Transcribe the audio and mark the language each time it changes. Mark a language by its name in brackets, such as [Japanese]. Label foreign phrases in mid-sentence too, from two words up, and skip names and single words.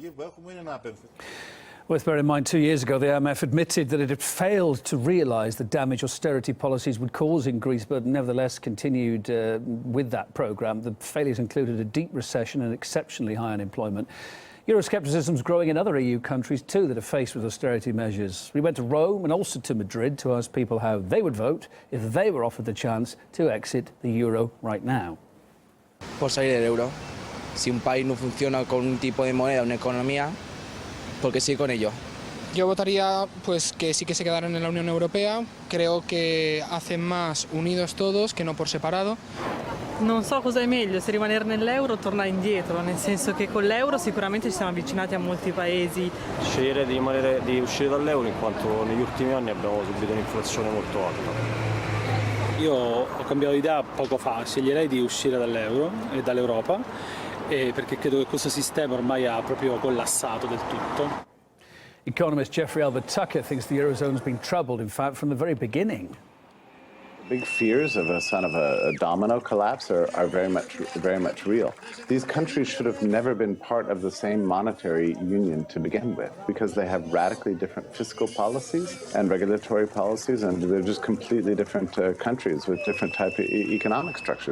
[English] Worth bearing in mind, 2 years ago, the IMF admitted that it had failed to realise the damage austerity policies would cause in Greece, but nevertheless continued with that programme. The failures included a deep recession and exceptionally high unemployment. Euroscepticism is growing in other EU countries too that are faced with austerity measures. We went to Rome and also to Madrid to ask people how they would vote if they were offered the chance to exit the euro right now. [Spanish] Por salir del euro. Si un país no funciona con un tipo de moneda, una economía, ¿por qué sigue con ello? Yo votaría pues que sí que se quedaran en la Unión Europea. Creo que hacen más unidos todos [Italian] che non [Spanish] por separado. [Italian] Non so cosa è meglio, se rimanere nell'euro o tornare indietro, nel senso che con l'euro sicuramente ci siamo avvicinati a molti paesi. Scegliere di uscire dall'euro in quanto negli ultimi anni abbiamo subito un'inflazione molto alta. Io ho cambiato idea poco fa, sceglierei di uscire dall'euro e dall'Europa perché credo che questo sistema ormai ha proprio collassato del tutto. [English] Economist Jeffrey Albert Tucker thinks the Eurozone has been troubled, in fact, from the very beginning. Big fears of a domino collapse are very much real. These countries should have never been part of the same monetary union to begin with, because they have radically different fiscal policies and regulatory policies, and they're just completely different countries with different type of economic structures.